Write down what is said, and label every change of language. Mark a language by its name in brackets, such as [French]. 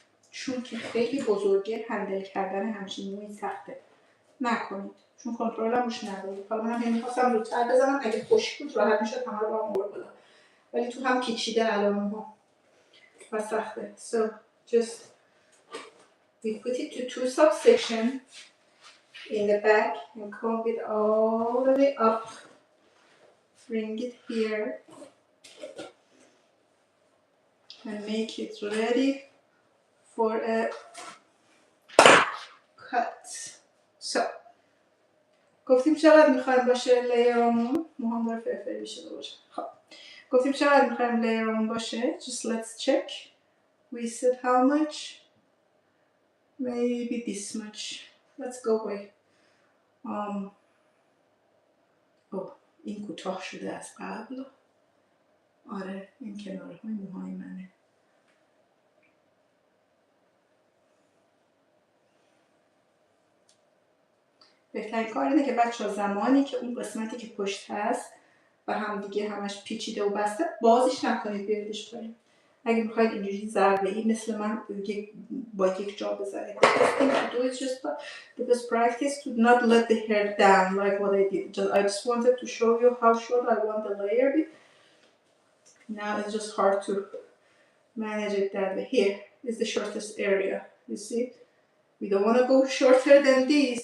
[Persian] چون که خیلی بزرگه هندل کردن همچین موی سخته، نکنید چون کنترل هم روش ندارید. حالا منم میخواستم زودتر بزنم، اگه خشک بود راحت میشد همه رو با هم آورد بالا، ولی تو هم پیچیده الان ها و سخته. [English] So just we put it to two subsection in the back and comb it all the way up, bring it here and make it ready for a cut. So [Persian] گفتیم چقدر میخوایم باشه لیرمون، موهام داره فرفری شده باشه. خب گفتیم چقدر میخوایم لیرمون باشه. [English] Just let's check. We said how much? Maybe this much. Let's go away. [Persian] این کوتاه شده از قبل. آره این کنارهای موهای منه. بهترین کار اینه که بچه‌ها زمانی که اون قسمتی که پشت هست و هم دیگه همش پیچیده و بسته بازش نکنید بیاریدش پایین. اگه میخواید اینجوری ضربه‌ای مثل من با یک جا بزنید. [English] The best thing to do is just the best practice to not let the hair down like what I did. I just wanted to show you how short I want the layer be. Now it's just hard to manage it that way. Here is the shortest area. You see? We don't want to go shorter than this.